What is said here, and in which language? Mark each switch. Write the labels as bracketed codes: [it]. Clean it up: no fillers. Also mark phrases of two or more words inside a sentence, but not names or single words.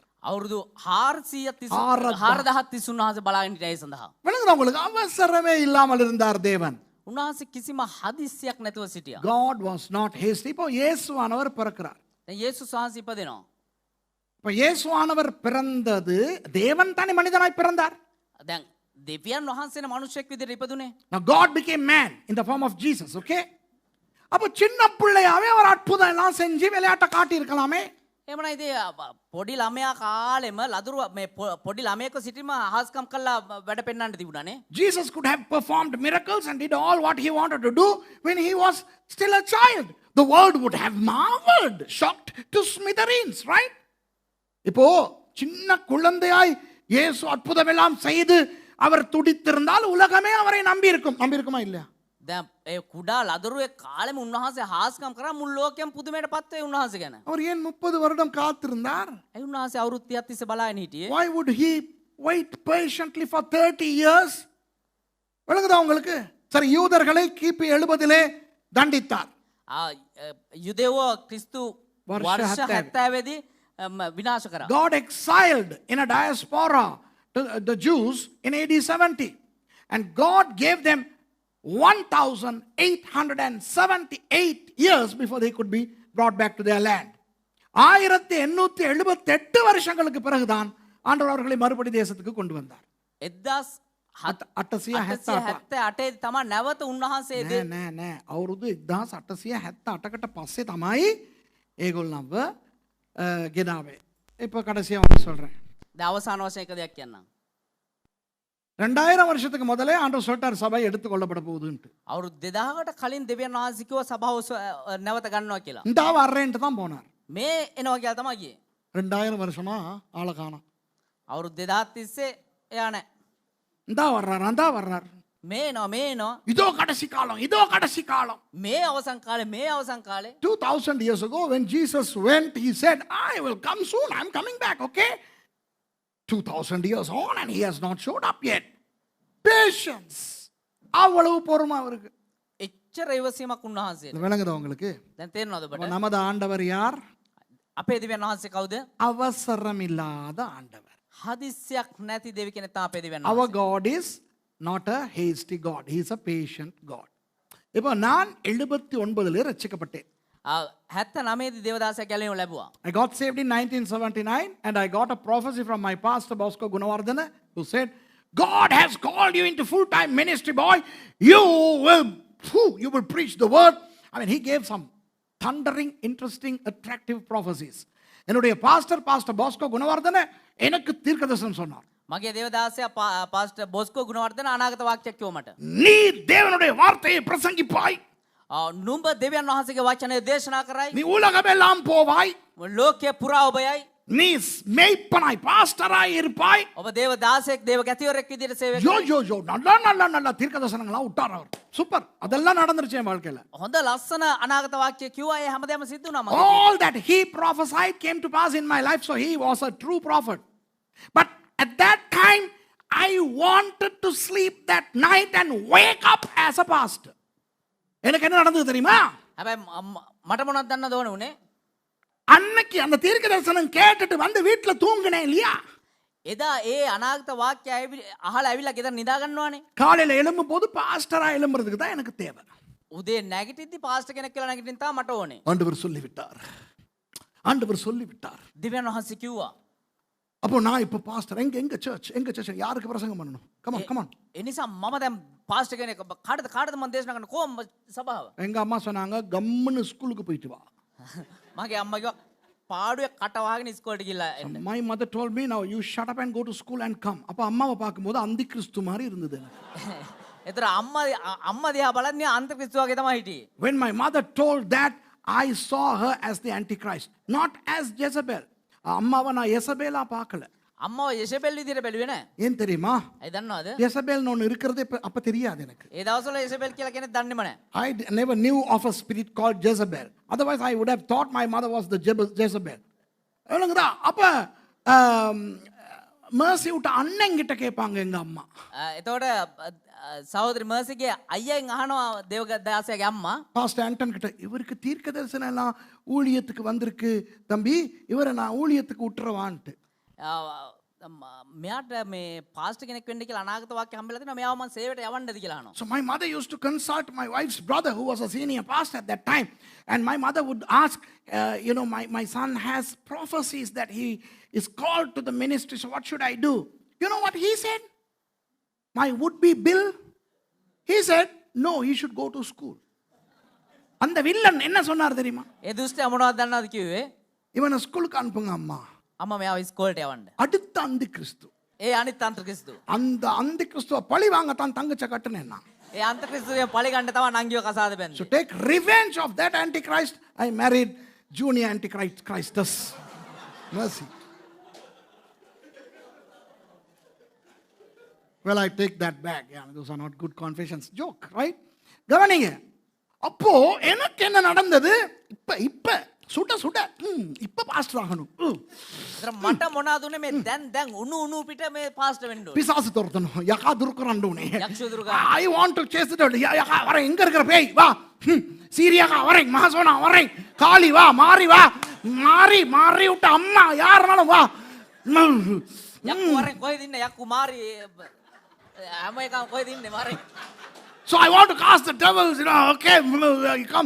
[si] අවුරුදු 430 උන්වහන්සේ බලාගෙන හිටියා ඒ සඳහා. [ta] விளங்குதா உங்களுக்கு? அவசரமே இல்லாமல் இருந்தார் தேவன். [si] උන්වහන්සේ කිසිම හදිස්සියක් නැතුව සිටියා. [en] God was not hasty. [ta] இப்போ இயேசுவானவர் பிறக்கிறார். [si] දැන් යේසුස් වහන්සේ ඉපදෙනවා. [ta] இப்போ இயேசுவானவர் பிறந்தது, தேவன் தானே மனிதனாய் பிறந்தார். [si] දැන් දෙවියන් වහන්සේන මනුෂ්‍යෙක් විදිහට ඉපදුනේ. [en] Now God became man in the form of Jesus, okay? [ta] அப்போ சின்ன பிள்ளையாவே அவர் அற்புதம் எல்லாம் செஞ்சு விளையாட்ட காட்டி இருக்கலாமே. [si] එහෙමනම් ඉතින් පොඩි ළමයා කාලෙම ලදරු මේ පොඩි ළමයෙක්ව සිටීම අහස්කම් කළා වැඩ පෙන්වන්න තිබුණානේ. [en] Jesus could have performed miracles and did all what he wanted to do when he was still a child. The world would have marveled, shocked to smithereens, right? [ta] இப்போ சின்ன குழந்தையாய் இயேசு அற்புதம் எல்லாம் செய்து அவர் துடித்திருந்தால் உலகமே அவரை நம்பி இருக்குமா இல்லையா? [si] දැන් ඒ කුඩා ලදරුවේ කාලෙම උන්වහන්සේ හාස්කම් කරා මුළු ලෝකෙම පුදුමයට පත් වෙයි උන්වහන්සේ ගැන. [ta] அவர் ஏன் 30 வருடம் காத்திருந்தார்? [si] ඒ උන්වහන්සේ අවුරුදු 30ක් තිස්සේ බලාගෙන හිටියේ. [en] Why would he wait patiently for 30 years? [ta] விளங்குதா உங்களுக்கு? சரி, யூதர்களை கிபி 70 தண்டித்தார். [si] යුදෙවෝ ක්‍රිස්තු වර්ෂ 70 දී විනාශ කරා. [en] God exiled in a diaspora to the Jews in AD 70, and God gave them 1878 years before they could be brought back to their land. [ta] 1878 வருஷங்களுக்கு பிறகுதான் ஆண்டவர் அவர்களை மறுபடி தேசத்துக்கு கொண்டு வந்தார். [si] 1878 තමයි නැවත උන්වහන්සේ නෑ අවුරුදු 1878කට පස්සේ තමයි ඒගොල්ලන්ව ගෙනාවේ. [ta] இப்போ கடைசியா வந்து சொல்றேன். [si] දැන් අවසාන වශයෙන් එක දෙයක් කියන්නම්. [ta] 2000 வருஷத்துக்கு முதலே ஆண்டவர் சொல்லிட்டார் சபை எடுத்து கொள்ளப்பட போகுதுன்னு. [si] අවුරුදු 2000කට කලින් දෙවියන් වහන්සේ කිව්වා සභාව නැවත ගන්නවා කියලා. [ta] இந்த வர்றேன்ட்டு தான் போனார். [si] මේ එනවා කියලා තමයි ගියේ. [ta] 2000 வருஷமா ஆளை காணோம். [si] අවුරුදු 2000 තිස්සේ එයා නැහැ. [ta] இந்தா வர்றார். [si] මේ එනවා. [ta] இதோ கடைசி காலம். [si] මේ අවසන් කාලේ [en] 2000 years ago when Jesus went, he said, I will come soon, I'm coming back, okay? 2000 years on and he has not showed up yet. Patience. [ta] அவ்வளவு பொறுமை அவருக்கு. [si] එච්චර ඉවසීමක් උන්වහන්සේට. [ta] விளங்குதா உங்களுக்கு? [si] දැන් තේරෙනවද ඔබට? [ta] நமது ஆண்டவர் யார்? [si] අපේ දෙවියන් වහන්සේ කවුද? [ta] அவசரம் இல்லாத ஆண்டவர். [si] හදිස්සියක් නැති දෙවි කෙනෙක් තමයි අපේ දෙවියන් [en] Our [si] වහන්සේ. [en] God is not a hasty God. He is a patient God. [ta] இப்போ நான் 79 ரட்சிக்கப்பட்டேன். [si] 79 දී දේවදාසයා ගැලවීම ලැබුවා. [en] I got saved in 1979 and I got a prophecy from my pastor Bosco Gunawardana who said, God has called you into full-time ministry, boy. You will preach the word. I mean, he gave some thundering, interesting, attractive prophecies. [ta] என்னுடைய பாஸ்டர் பாஸ்கோ குணவர்தன எனக்கு தீர்க்கதரிசனம் சொன்னார். [si] මගේ දේවදාසයා පාස්ටර් බොස්කෝ ගුණවර්ධන අනාගත වාක්‍යයක් කිව්ව මට. [ta] நீ தேவனுடைய வார்த்தையை பிரசங்கிப்பாய். [si] නුඹ දෙවියන් වහන්සේගේ වචනය දේශනා කරයි. [ta] நீ உலகமெல்லாம் போவாய். [si] ලෝකේ පුරා ඔබ යයි. [ta] நீ மேய்ப்பனாய் பாஸ்டராய் இருப்பாய். [si] ඔබ දේවදාසයෙක් දේව ගැතිවරයෙක් විදිහට සේවය කරයි. [ta] யோ நல்ல தீர்க்கதரிசனங்களா விட்டார் அவர். சூப்பர். அதெல்லாம் நடந்துருச்சு என் வாழ்க்கையில. [si] හොඳ ලස්සන අනාගත වාක්‍ය කිව්වා. ඒ හැමදේම සිද්ධ වුණා මගේ. [en] All that he prophesied came to pass in my life, so he was a true prophet. But at that time I wanted to sleep that night and wake up as a pastor. [ta] எனக்கு என்ன நடந்தது தெரியுமா? [si] හැබැයි මට මොනවද දන්නද ඕනේ උනේ? [ta] அன்னைக்கு அந்த தீர்க்கதரிசனம் கேட்டுட்டு வந்து வீட்ல தூங்கினேன் இல்லையா? [si] එදා ඒ අනාගත වාක්‍ය අහලා ඇවිල්ලා ගෙදර නිදා ගන්නවානේ. [ta] காலையில எழும்பும்போது பாஸ்டரா எழும்புறதுக்கு தான் எனக்கு தேவை. [si] උදේ නැගිටිද්දි පාස්ටර් කෙනෙක් කියලා නැගිටින්න තමයි මට ඕනේ. [ta] ஆண்டவர் சொல்லிவிட்டார். [si] දෙවියන් වහන්සේ කිව්වා. [ta] அப்போ நான் இப்போ பாஸ்டர் எங்க சர்ச் யாருக்கு பிரசங்கம் பண்ணணும்? [en] come on. [si] ඒ නිසා මම දැන් පාස්ටර් කෙනෙක් කාටද මම දේශනා කරන්න කොහොම සභාව? [ta] எங்க அம்மா சொன்னாங்க கம்முன்னு ஸ்கூலுக்கு போயிட்டு வா. [si] මගේ අම්මා කිව්වා පාඩුවේ කට වහගෙන ඉස්කෝලේට ගිහලා එන්න. [en] My mother told me, now you shut up and go to school and come. [ta] அப்ப அம்மாவை பார்க்கும்போது அந்தி கிறிஸ்து மாதிரி இருந்தது எனக்கு. [si] ඒතර අම්මා දිහා බලන්නේ අන්ත ක්‍රිස්තු වගේ තමයි හිටියේ. [en] When my mother told that, I saw her as the Antichrist, not as Jezebel. [ta] அம்மாவை நான் எசபேலா பார்க்கல. [si] අම්මාව යෙසබෙල් විදිහට බැලුවේ නෑ. [ta] ஏன் தெரியுமா? [si] ඒ දන්නවද? [ta] எசபேல்னு ஒன்று இருக்கிறது அப்ப தெரியாது எனக்கு. [si] ඒ දවස්වල යෙසබෙල් කියලා කෙනෙක් දන්නේම නෑ. [en] I never knew of a spirit called Jezebel. Otherwise I would have thought my mother was the Jezebel. [ta] என்னங்கடா அப்ப mercy விட்ட அண்ணன் கிட்ட கேட்பாங்க எங்க அம்மா. [si] එතකොට සහෝදரி මර්සිගේ අයියෙන් අහනවා දේවදාසයාගේ අම්මා. [ta] பாஸ்டர் ஆண்டன் கிட்ட இவருக்கு தீர்க்க தரிசனம் எல்லாம் ஊழியத்துக்கு வந்திருக்கு தம்பி, இவரை நான் ஊழியத்துக்கு விட்டுறவான்ட்டு. [si] මෙයාට මේ පාස්ටර් කෙනෙක් වෙන්න කියලා අනාගත වාක්‍ය හම්බෙලා තිනවා. මෙයාව මම සේවයට යවන්නද කියලා අහනවා. [en] So my mother used to consult my wife's brother who was a senior pastor at that time, and my mother would ask, my son has prophecies that he is called to the ministry, so what should I do? You know what he said? my would-be Bill, he said, no, he should go to school. [ta] அந்த வில்லன் என்ன சொன்னார் தெரியுமா? [si] ඒ දුෂ්ටයා මොනවද දන්නවද කිව්වේ? [ta] இவனை ஸ்கூலுக்கு அனுப்புங்க அம்மா. [si] අම්මා මෙයාව ඉස්කෝලේට යවන්න. [ta] அடுத்த அந்தி கிறிஸ்து. [si] ඒ අනිත් අන්තක්‍රිස්තු. [ta] அந்த அந்தி கிறிஸ்துவ பழி வாங்கத்தான் தங்கச்ச கட்டுனேன்னா. [si] ඒ අන්තක්‍රිස්තුවේ පලි ගන්න තමයි නංගිව කසාද බැන්නේ. [en] So take revenge of that antichrist. I married junior antichristus. Mercy. Well, I take that back. Yeah, those are not good confessions. Joke, right? [ta] கவனிங்க. அப்போ எனக்கு என்ன நடந்தது? இப்ப சுட இப்ப பாஸ்டர் ஆகணும். [si] මට මොනවද උනේ මේ දැන් උණු පිට මේ පාස්ටර් වෙන්න ඕනේ. [ta] பிசாசு துரத்தணும். [si] යකා දුරු කරන්න ඕනේ. යක්ෂ දුරු ගන්න. [en] I want to chase it out. [ta] யகா வரேன், எங்க இருக்கிற பேய் வா. சீரியாக்கா வரேன், மகாசோனா வரேன், காளி வா, மாறி விட்ட அம்மா யாருனாலும் வா. [si] යක්කු වරෙන් කොහෙද ඉන්නේ? යක්කු මාරි හැම එකම කොහෙද ඉන්නේ වරෙන්? [en] So I want to cast the devils, okay, you come.